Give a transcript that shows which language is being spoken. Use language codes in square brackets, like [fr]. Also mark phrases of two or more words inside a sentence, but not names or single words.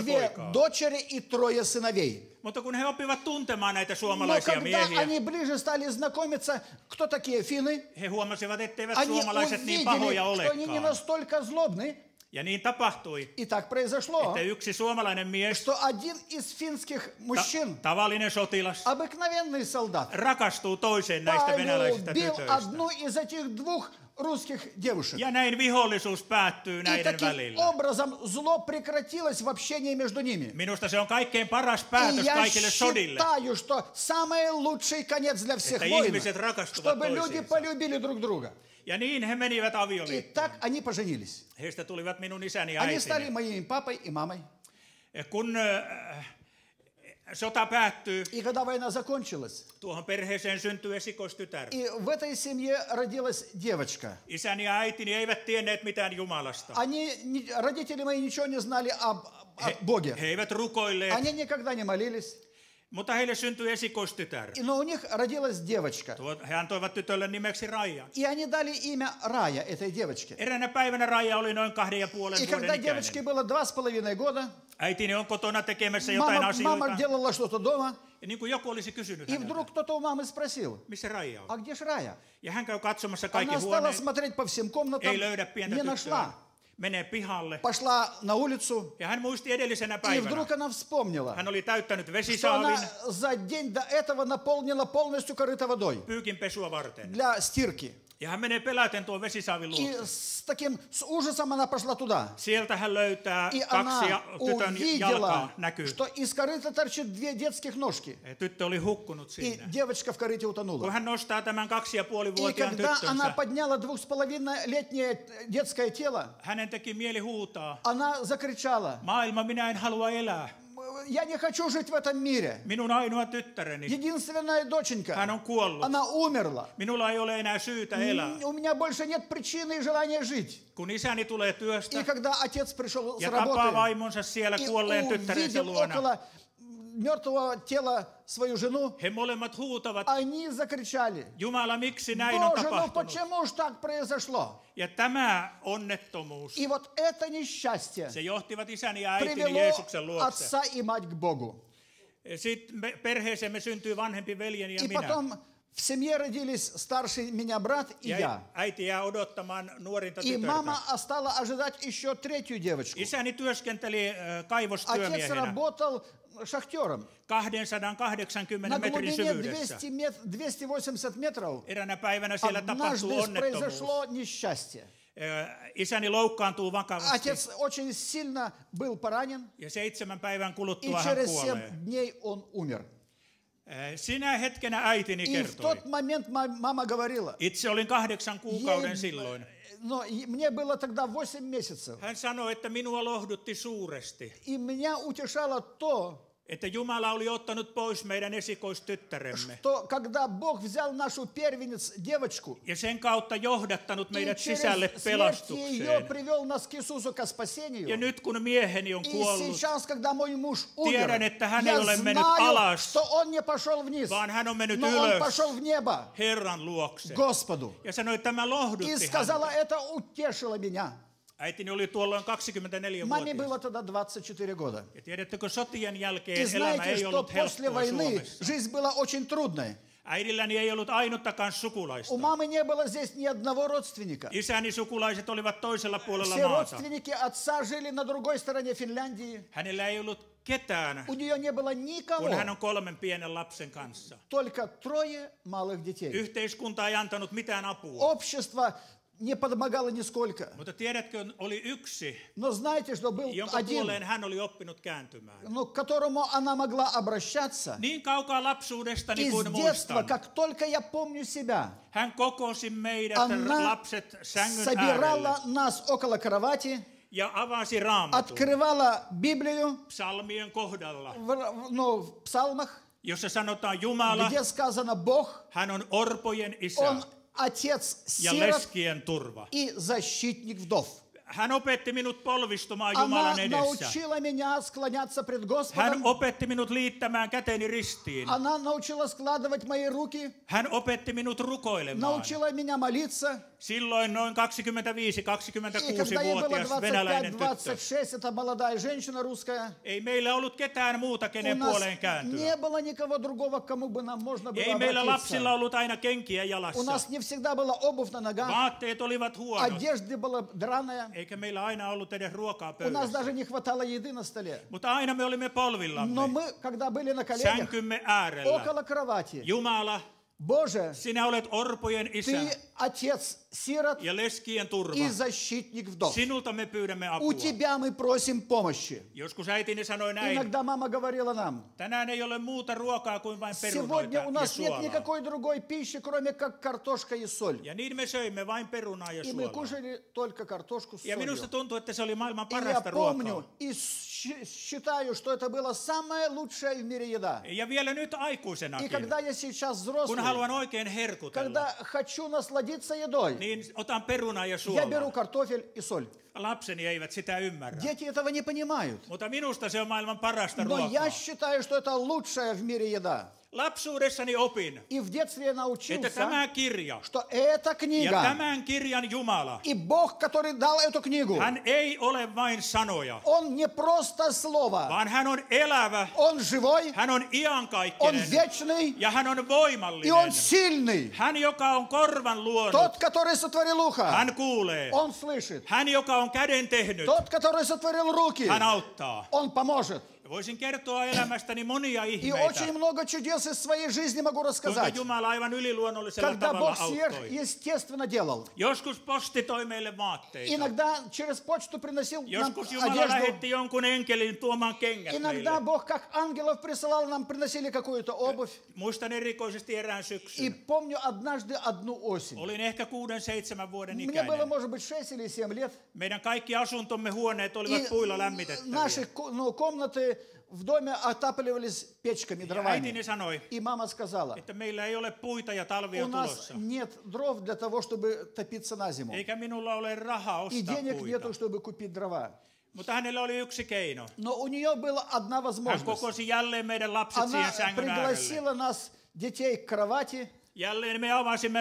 [ru] две [fi] poikaa. [ru] дочери и трое сыновей. [fi] Mutta kun he oppivat tuntemaan näitä [ru] Но [fi] suomalaisia [ru] когда [fi] miehiä, [ru] они ближе стали знакомиться, кто такие финны, [fi] he huomasivat, etteivät [ru] они [fi] suomalaiset niin [ru] увидели, [fi] pahoja [ru] что они не [fi] olekaan. [ru] настолько злобны. [fi] Ja niin tapahtui, [ru] И так произошло, [fi] että yksi suomalainen mies, [ru] что один из финских мужчин, [fi] tavallinen sotilas, [ru] обыкновенный солдат, [fi] rakastuu toiseen näistä venäläisistä [ru] полюбил [fi] tytöistä. [ru] одну из этих двух русских девушек. [fi] Ja näin vihollisuus päättyy [ru] И [fi] näiden [ru] таким [fi] välillä. [ru] образом зло прекратилось в общении между ними. [fi] Minusta se on kaikkein paras [ru] И [fi] päätös [ru] я [fi] kaikille sodille, [ru] считаю, что самый лучший конец для всех [fi] että [ru] войн, [fi] ihmiset rakastuvat [ru] чтобы люди [fi] toisiinsa. [ru] полюбили друг друга. [fi] Ja niin he menivät [ru] И [fi] avioliittoon. [ru] так они поженились. [fi] Heistä tulivat minun isäni ja [ru] Они стали [fi] äitini. [ru] моим папой и мамой. [fi] Kun sota päättyy, [ru] И когда война закончилась, [fi] tuohon perheeseen syntyi esikoistytär. [ru] и в этой семье родилась девочка. [fi] Isäni ja äitini eivät tienneet mitään Jumalasta. [ru] Родители мои ничего не знали о Боге. [fi] He eivät rukoilleet, [ru] Они никогда не молились. [fi] mutta heille syntyi esikoistytär. [ru] Но у них родилась девочка. [fi] He antoivat tytölle nimeksi Raija. [ru] И они дали имя Рая этой девочке. [fi] Eräänä päivänä Raija oli noin 2,5 [ru] И [fi] vuoden [ru] когда девочке [fi] ikäinen. [ru] было 2,5 года, [fi] Äitini on kotona tekemässä jotain [ru] мама [fi] asioita. [ru] делала что-то дома, [fi] Ja niin kuin joku olisi kysynyt [ru] и [fi] häneltä, [ru] вдруг кто-то у мамы спросил, [fi] missä Raija on. [ru] а где ж Рая? [fi] Ja hän käy katsomassa kaikki [ru] Она стала [fi] huoneet, [ru] смотреть по всем комнатам, [fi] ei löydä pientä [ru] не [fi] tyttöä, [ru] нашла. [fi] menee pihalle. [ru] Пошла на улицу, [fi] Ja hän muisti edellisenä [ru] и [fi] päivänä, [ru] вдруг она вспомнила, [fi] hän oli täyttänyt [ru] что [fi] vesisaavin [ru] она за день до этого наполнила полностью корыто водой [fi] pyykinpesua varten. [ru] для стирки. [fi] Ja hän menee peläten tuon vesisaavin [ru] И [fi] luokse. [ru] с ужасом она пошла туда. [fi] Sieltä hän löytää [ru] И [fi] 2 [ru] она [fi] tytön [ru] увидела, [fi] jalkaa näkyy. [ru] что из корыта торчит 2 детских ножки. [fi] Tyttö oli hukkunut [ru] И [fi] siinä. [ru] девочка в корыте [fi] Kun [ru] утонула. [fi] hän nostaa tämän 2,5 [ru] И [fi] vuotiaan [ru] когда она [fi] tyttönsä, [ru] подняла 2,5-летнее детское тело, [fi] hänen teki mieli huutaa, [ru] она закричала, [fi] maailma, minä en halua elää. [ru] я не хочу жить в этом мире. [fi] Minun ainoa tyttäreni, [ru] Единственная [fi] hän [ru] доченька, [fi] on kuollut. [ru] она умерла. [fi] Minulla ei ole enää syytä elää. [ru] У меня больше нет причины и желания жить. [fi] Kun isäni tulee [ru] И [fi] työstä [ru] когда отец пришел с [fi] ja tapaa [ru] работы [fi] vaimonsa siellä [ru] и [fi] kuolleen tyttärensä [ru] увидел [fi] luona, [ru] около мертвого тела свою жену, [fi] he molemmat huutavat, [ru] они закричали, [fi] Jumala, miksi näin on [ru] Боже, ну [fi] tapahtunut? [ru] почему ж так произошло? [fi] Ja tämä onnettomuus, [ru] И вот это несчастье [fi] se johtivat isäni ja äitini [ru] привело [fi] Jeesuksen luokse. [ru] отца и мать к Богу. [fi] Sitten perheeseemme syntyi vanhempi veljeni ja [ru] И [fi] minä. [ru] потом в семье родились старший меня брат и я. [fi] Ja äiti jää odottamaan nuorinta [ru] И мама [fi] tytörtä. [ru] стала ожидать еще третью девочку. [fi] Isäni työskenteli [ru] Отец [fi] kaivostyömiehenä [ru] работал шахтером [fi] 280 [ru] на [fi] metrin [ru] глубине [fi] syvyydessä. [ru] 280 метров. [fi] Eräänä päivänä siellä tapahtui [ru] Однажды [fi] onnettomuus. [ru] произошло несчастье. [fi] Isäni loukkaantuu vakavasti [ru] Отец очень сильно был поранен, [fi] ja 7 päivän [ru] и [fi] kuluttua hän [ru] через [fi] kuolee. [ru] 7 дней он умер. [fi] Sinä hetkenä äitini [ru] И в [fi] kertoi. [ru] тот момент мама говорила, [fi] Itse olin 8 kuukauden silloin. [ru] но мне было тогда 8 месяцев. [fi] Hän sanoi, että minua lohdutti suuresti, [ru] И меня утешало то, [fi] että Jumala oli ottanut pois meidän esikoistyttäremme. [ru] что когда Бог взял нашу первенец, девочку, [fi] Ja sen kautta johdattanut [ru] и [fi] meidät [ru] через [fi] sisälle [ru] смерть ее [fi] pelastukseen. [ru] привел нас к Иисусу, к [fi] Ja [ru] спасению. [fi] nyt kun mieheni on [ru] И [fi] kuollut, [ru] сейчас, когда мой муж умер, [fi] tiedän, että hän ei [ru] я [fi] ole mennyt [ru] знаю, [fi] alas, [ru] что он не пошел вниз, [fi] vaan hän on mennyt [ru] но он [fi] ylös [ru] пошел в небо, [fi] Herran luokse. [ru] Господу. [fi] Ja sanoi, että tämä [ru] И [fi] lohdutti [ru] сказала, [fi] häntä. [ru] это утешило меня. [fi] Äitini oli tuolloin [ru] Маме [fi] 24-vuotias. [ru] было тогда 24 года. [fi] Ja tiedättekö, sotien [ru] И [fi] jälkeen elämä [ru] знаете, [fi] ei [ru] что [fi] ollut [ru] после [fi] helppoa [ru] войны [fi] Suomessa. [ru] жизнь была очень трудной. [fi] Äidilläni ei ollut ainuttakaan sukulaista. [ru] У мамы не было здесь ни одного родственника. [fi] Isäni sukulaiset olivat toisella puolella [ru] Все [fi] maata. [ru] родственники отца жили на другой стороне Финляндии. [fi] Hänellä ei ollut ketään, [ru] У нее не было [fi] kun hän [ru] никого, [fi] on 3 pienen lapsen kanssa. [ru] только 3 малых детей. [fi] Yhteiskunta ei antanut mitään apua. [ru] Общество не помогало нисколько. [fi] Mutta tiedätkö, oli yksi, [ru] Но знаете, что был [fi] jonka [ru] один, [fi] puoleen hän oli oppinut kääntymään. [ru] но к которому она могла обращаться [fi] Niin kaukaa lapsuudestani [ru] из [fi] kuin [ru] детства, [fi] muistan. [ru] как только я помню себя. [fi] Hän kokosi meidät [ru] Она [fi] lapset sängyn äärelle [ru] собирала нас около кровати, [fi] ja avasi raamatun [ru] открывала Библию [fi] psalmien kohdalla, [ru] в псалмах, [fi] jossa sanotaan Jumala, [ru] где сказано Бог, [fi] hän on orpojen isä [ru] Он отец [fi] ja [ru] сирот [fi] leskien turva. [ru] и защитник вдов. [fi] Hän opetti minut polvistumaan [ru] Она [fi] Jumalan edessä. [ru] научила меня склоняться пред [fi] Hän [ru] Господом. [fi] opetti minut liittämään käteni ristiin. [ru] Она научила складывать мои руки, [fi] Hän opetti minut rukoilemaan. [ru] научила меня молиться. [fi] Silloin noin [ru] И когда ей было [fi] 25-26-vuotias venäläinen tyttö. [ru] 25-26, это молодая женщина русская, [fi] Ei meillä ollut ketään muuta, [ru] у [fi] kenen [ru] нас [fi] puoleen kääntyä. [ru] не было никого другого, к кому бы нам можно было [fi] Ei meillä lapsilla [ru] обратиться. [fi] ollut aina kenkiä [ru] У [fi] jalassa. [ru] нас не всегда была обувь на ногах, [fi] Vaatteet olivat huonot. [ru] одежды была драная, [fi] Eikä meillä aina ollut edes ruokaa [ru] у нас [fi] pöydässä. [ru] даже не хватало еды на столе. [fi] Mutta aina me olimme [ru] Но [fi] polvillamme, [ru] мы, когда были на коленях, [fi] sänkymme äärellä. [ru] около кровати, [fi] Jumala, [ru] Боже, [fi] sinä olet orpojen isä [ru] Ты отец сирот [fi] ja leskien turva. [ru] и защитник вдов. [fi] Sinulta me pyydämme [ru] У [fi] apua. [ru] Тебя мы просим помощи. [fi] Joskus äitini sanoi näin, [ru] Иногда мама говорила нам, [fi] tänään ei ole muuta ruokaa kuin vain perunoita [ru] сегодня у [fi] ja [ru] нас нет [fi] suolaa. [ru] никакой другой пищи, кроме как картошка и соль. [fi] Ja niin me söimme vain perunaa ja [ru] И мы [fi] suolaa. [ru] кушали только картошку с [fi] Ja minusta [ru] солью. [fi] tuntuu, että se oli maailman [ru] И я [fi] parasta [ru] помню [fi] ruokaa. [ru] и считаю, что это была самая лучшая в мире еда. [fi] Ja vielä nyt [ru] И [fi] aikuisenakin, [ru] когда я сейчас [fi] kun [ru] взрослый, [fi] haluan oikein herkutella, [ru] когда хочу насладиться едой, [fi] niin otan perunaa ja [ru] я беру [fi] suolaa. [ru] картофель и соль. [fi] Lapseni eivät sitä ymmärrä. [ru] Дети этого не понимают. [fi] Mutta minusta se on maailman parasta [ru] Но я [fi] ruokaa. [ru] считаю, что это лучшая в мире еда. [fi] Lapsuudessani opin, [ru] И в детстве я [fi] että [ru] научился, [fi] tämä kirja [ru] что эта [fi] ja [ru] книга [fi] tämän kirjan Jumala, [ru] и Бог, который дал эту книгу, [fi] hän ei ole vain sanoja, [ru] Он не просто слово, [fi] vaan hän on elävä, [ru] Он живой, [fi] hän on [ru] Он [fi] iankaikkinen [ru] вечный [fi] ja hän on [ru] и Он [fi] voimallinen. [ru] сильный. [fi] Hän, joka on korvan luonut, [ru] Тот, который сотворил ухо, [fi] hän kuulee. [ru] Он слышит. [fi] Hän, joka on käden tehnyt, [ru] Тот, который сотворил руки, [fi] hän auttaa. [ru] Он поможет. [fi] Voisin kertoa elämästäni monia [ru] И [fi] ihmeitä, [ru] очень много чудес из своей жизни могу [fi] kuinka [ru] рассказать. [fi] Jumala aivan yliluonnollisella [ru] Когда [fi] tavalla [ru] Бог [fi] auttoi. [ru] сверхъестественно делал. [fi] Joskus posti toi meille vaatteita. [ru] Иногда через почту приносил нам [fi] Joskus Jumala [ru] одежду. [fi] lähetti jonkun enkelin tuomaan kengät [ru] Иногда [fi] meille. [ru] Бог как ангелов присылал нам, приносили какую-то обувь. [fi] Muistan erikoisesti erään [ru] И [fi] syksyn. [ru] помню однажды одну осень. [fi] Olin ehkä 6-7 vuoden [ru] Мне было, [fi] ikäinen. [ru] может быть, 6 или 7 лет. [fi] Meidän kaikki asuntomme huoneet [ru] И [fi] olivat puilla lämmitettäviä. [ru] наши комнаты в доме отапливались печками, [fi] Ja [ru] дровами. [fi] äitini sanoi, [ru] И мама сказала, [fi] että meillä ei ole puita ja talvi [ru] у [fi] on [ru] нас [fi] tulossa. [ru] нет дров для того, чтобы топиться на зиму. [fi] Eikä minulla ole rahaa [ru] И [fi] ostaa [ru] денег [fi] puita. [ru] нету, чтобы купить дрова. [fi] Mutta hänellä oli yksi keino. [ru] Но у нее была одна [fi] Hän [ru] возможность. [fi] kokosi jälleen meidän lapset [ru] Она [fi] siihen sängyn äärelle. [ru] пригласила нас, детей, к кровати. [fi] Jälleen me avasimme